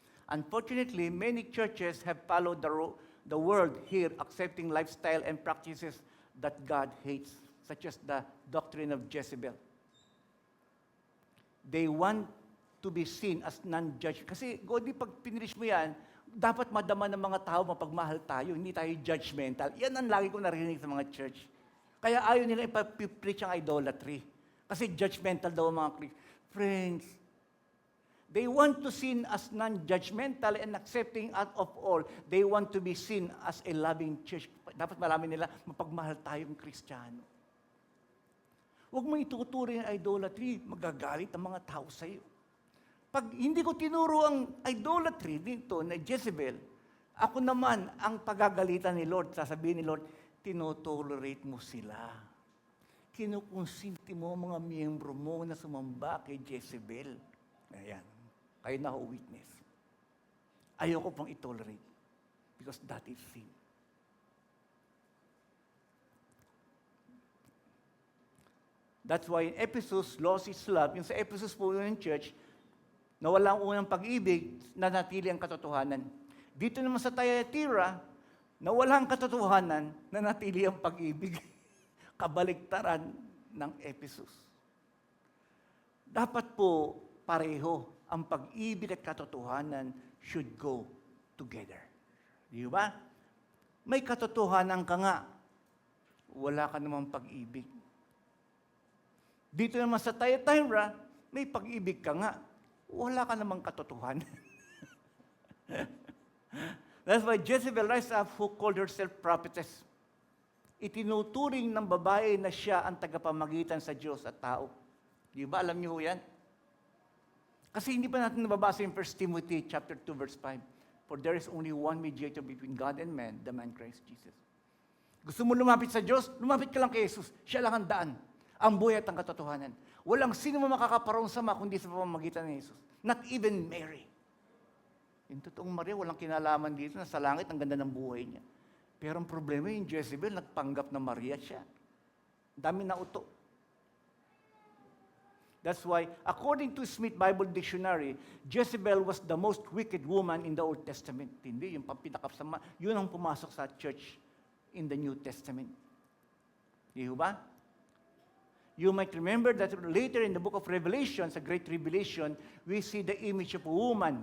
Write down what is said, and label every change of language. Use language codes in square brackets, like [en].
[en] Unfortunately, many churches have followed the world here, accepting lifestyle and practices that God hates, such as the doctrine of Jezebel. They want to be seen as non-judge. [tl] Kasi, Godi, pag pinirish mo yan, dapat madama ng mga tao, mapagmahal tayo, hindi tayo judgmental. Yan ang lagi ko narinig sa mga church. Kaya ayaw nila ipapreach ang idolatry. Kasi judgmental daw ang mga friends. [en] They want to seen as non-judgmental and accepting out of all. They want to be seen as a loving church. [tl] Dapat malaman nila, mapagmahal tayong Kristiyano. Huwag mo ituturing ang idolatry, magagalit ang mga tao sa iyo. Pag hindi ko tinuro ang idolatry dito na Jezebel, ako naman ang pagagalitan ni Lord. Sasabihin ni Lord, tinotolerate mo sila. Kinukonsinti mo ang mga miyembro mo na sumamba kay Jezebel. Ayan. Kayo na ho witness. Ayoko pang itolerate [en] because that is sin. That's why in Ephesus, loss is love. [tl] Yung sa Ephesus po yung church, na walang unang pag-ibig, nanatili ang katotohanan. Dito naman sa Thyatira, na walang katotohanan, nanatili ang pag-ibig. Kabaliktaran ng Ephesus. Dapat po pareho ang pag-ibig at katotohanan [en] should go together. [tl] Di ba? May katotohanan ka nga, wala ka namang pag-ibig. Dito naman sa Thyatira, may pag-ibig ka nga, wala ka namang katotohanan. [en] That's why Jezebel rise up who called herself prophetess. [tl] Itinuturing ng babae na siya ang tagapamagitan sa Diyos at tao. Di ba? Alam niyo ho yan? Kasi hindi pa natin nababasa yung 1 Timothy chapter 2, verse 5. [en] For there is only one mediator between God and man, the man Christ Jesus. [tl] Gusto mo lumapit sa Diyos? Lumapit ka lang kay Jesus. Siya lang ang daan. Ang buhay at ang katotohanan. Walang sino mo makakaparong sama kundi sa pamamagitan ni Jesus. [en] Not even Mary. [tl] Yung totoong Maria, walang kinalaman dito na sa langit, ang ganda ng buhay niya. Pero ang problema yung Jezebel, nagpanggap na Maria siya. Dami na uto. [en] That's why, according to Smith Bible Dictionary, Jezebel was the most wicked woman in the Old Testament. [tl] Hindi, yung pinakasama, yun ang pumasok sa [en] church in the New Testament. [tl] Di ba? [en] You might remember that later in the book of Revelation, sa Great Revelation, we see the image of a woman.